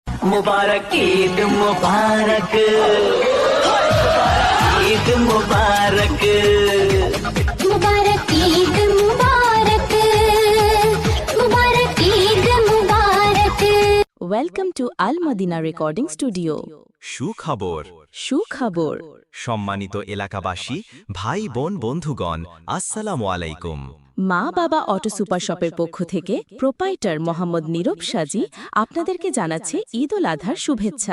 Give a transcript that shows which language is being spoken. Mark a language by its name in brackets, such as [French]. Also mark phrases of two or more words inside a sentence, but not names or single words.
[Urdu] مبارک عید مبارک عید مبارک مبارک عید مبارک مبارک عید مبارک. [English] Welcome to Al Madina Recording Studio. [Bangla] সুখবর সুখবর। সম্মানিত এলাকাবাসী, ভাই বোন বন্ধুগণ, আসসালামু আলাইকুম। মা বাবা অটো সুপার শপের পক্ষ থেকে প্রোপাইটার মোহাম্মদ নীরব সাজি আপনাদেরকে জানাচ্ছে ঈদ উল আজহার শুভেচ্ছা।